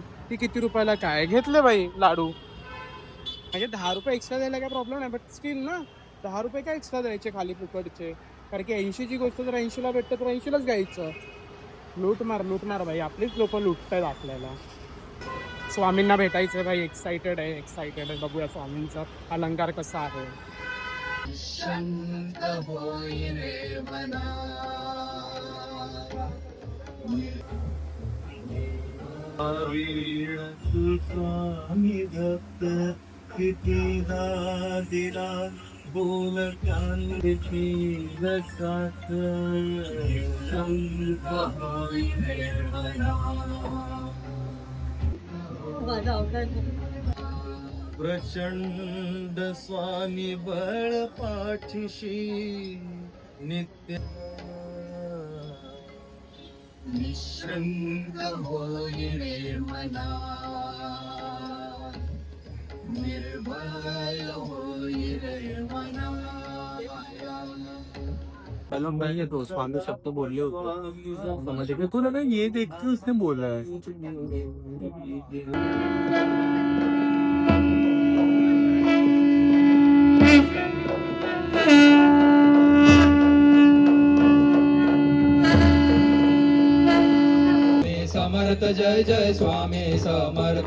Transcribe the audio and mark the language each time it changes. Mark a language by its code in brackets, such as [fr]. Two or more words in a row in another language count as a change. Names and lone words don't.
[mr] ती किती रुपयाला काय घेतलं बाई लाडू. म्हणजे 10 रुपये एक्स्ट्रा द्यायला काय प्रॉब्लेम नाही, [en] but still [mr] ना 10 रुपये काय एक्स्ट्रा द्यायचे खाली फुकटचे. कारण की 80ची गोष्ट जर 80ला भेटतं तर 80लाच घ्यायचं. लूटमार भाई. आपलीच लोक लुटतायत आपल्याला. स्वामींना भेटायचं भाई. एक्साइटेड आहे. बघूया स्वामींचा अलंकार कसा आहे. शांत होई रे मना. स्वामी भक्त किती दिला बोल शांत होई रे मना. प्रचंड स्वामी बळ पाठीशी नित्य. निश्चंत होई रे मना. निर्भय होई रे मना. [hi] पहले मैं ये तो स्वामी शब्द बोलले होते समझ गए. तू लगा ये देख के उसने बोला है. [mr] समर्थ जय जय स्वामी समर्थ.